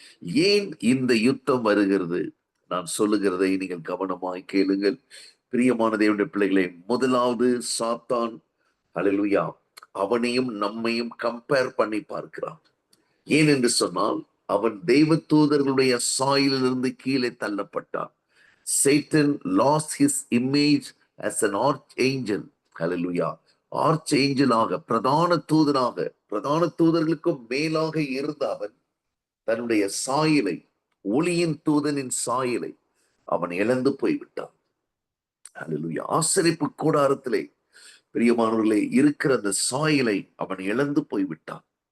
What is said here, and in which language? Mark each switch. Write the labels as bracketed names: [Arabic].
[Tamil] ஏன் இந்த யுத்தம் வருகிறது? நான் சொல்லுகிறதை நீங்கள் கவனமாய் கேளுங்கள். பிரியமான தேவனுடைய பிள்ளைகளே, முதலாவது சாத்தான் அல்லேலூயா அவனையும் நம்மையும் கம்பேர் பண்ணி பார்க்கிறான். ஏன் என்று சொன்னால், அவன் தெய்வ தூதர்களுடைய சாயலிலிருந்து கீழே தள்ளப்பட்டான். [English] Satan lost his image as an archangel. Hallelujah. [Tamil] ஆர்ச்ஏஞ்சலாக, பிரதான தூதனாக, பிரதான தூதர்களுக்கும் மேலாக இருந்த அவன் தன்னுடைய சாயலை, ஒளியின் தூதனின் சாயலை அவன் இழந்து போய்விட்டான். அல்லேலூயா. ஆசரிப்பு கூடாரத்திலே பிரியமானவர்களே இருக்கிற அந்த சாயலை அவன் இழந்து போய்விட்டான்.